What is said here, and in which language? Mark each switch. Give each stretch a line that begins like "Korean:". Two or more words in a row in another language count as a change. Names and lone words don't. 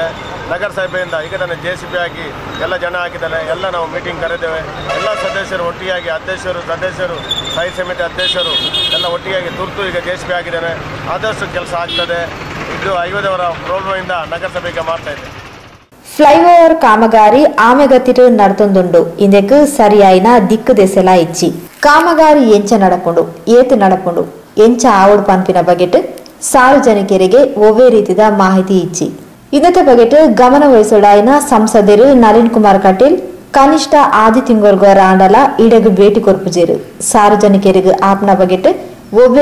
Kannada: ನಗರಸಭೆಯಿಂದ ಈಗ ತಾನೇ JCP ಆಗಿ ಎಲ್ಲ ಜನ ಹಾಕಿದ್ದಾರೆ. ಎಲ್ಲ ನಾವು ಮೀಟಿಂಗ್ ಕರೆದೇವೆ. ಎಲ್ಲ ಸದಸ್ಯರು ಒಟ್ಟಿಗಾಗಿ ಅಧ್ಯಕ್ಷರು, ಸದಸ್ಯರು, ಸ್ಥಾಯಿ ಸಮಿತಿ ಅಧ್ಯಕ್ಷರು ಎಲ್ಲ ಒಟ್ಟಿಗಾಗಿ ತುರ್ತು ಈಗ JCP ಆಗಿದ್ದಾರೆ. ಆದಷ್ಟು ಕೆಲಸ ಆಗ್ತದೆ. ಇದು ಹೈವೇದವರ ಪ್ರೋಗ್ರಾಮಿಂದ ನಗರಸಭೆಗೆ ಮಾಡ್ತಾ ಇದೆ.
Tulu: ಫ್ಲೈಓವರ್ ಕಾಮಗಾರಿ ಆಮೆಗತಿರು ನಡತೊಂದುಂಡು ಇಂದೆಕ್ ಸರಿಯಾಯಿನ ದಿಕ್ಕು ದೆಸೆಲ ಇಚ್ಚಿ ಕಾಮಗಾರಿ ಎಂಚ ನಡಪುಂಡು ಏತು ನಡಪುಂಡು ಎಂಚ ಆವಡು ಪಂಪಿನ ಬಗೆಟ್ ಸಾರ್ವಜನಿಕರಿಗೆ ಒವ್ವೇ ರೀತಿದ ಮಾಹಿತಿ ಇಚ್ಚಿ ಇದರ ಬಗೆಟ್ ಗಮನ ವಹಿಸೋಡಾಯಿನ ಸಂಸದರು ನಳಿನ್ ಕುಮಾರ್ ಕಟೀಲ್ ಕನಿಷ್ಠ ಆದಿ ತಿಂಗೊರ್ಗೋರ ಆಂಡಲ ಇಡಗು ಭೇಟಿ ಕೊರ್ಪುಜೇರು ಸಾರ್ವಜನಿಕರಿಗೆ ಆಪ್ನ ಬಗೆಟ್ ಒವ್ವೇ